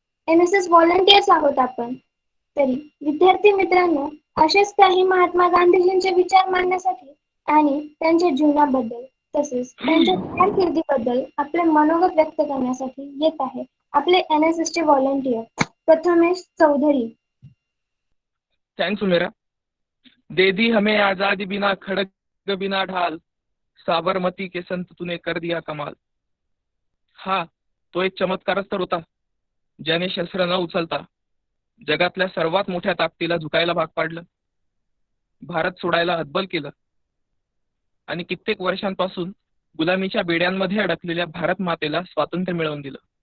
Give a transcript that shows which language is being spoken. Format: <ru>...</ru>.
<mr>NSS volunteers आहोत आपण. तरी विद्यार्थी मित्रांनो, असेच काही महात्मा गांधीजींचे विचार मांडण्यासाठी आणि त्यांच्या जीवनाबद्दल तसेच त्यांच्या कारकिर्दीबद्दल आपले मनोगत व्यक्त करण्यासाठी येत आहे आपले NSS चे व्हॉलंटियर प्रथमेश चौधरी.</mr> <en>Thanks Umera.</en> <hi>दे दी हमें आजादी बिना खड़ग बिना ढाल, साबरमती के संत तूने कर दिया कमाल.</hi> <mr>हा तो एक चमत्कारच तर होता ज्याने शस्त्र न उचलता जगातल्या सर्वात मोठ्या ताकदीला झुकायला भाग पाडलं, भारत सोडायला हतबल केलं आणि कित्येक वर्षांपासून गुलामीच्या बेड्यांमध्ये अडकलेल्या भारत मातेला स्वातंत्र्य मिळवून दिलं.</mr>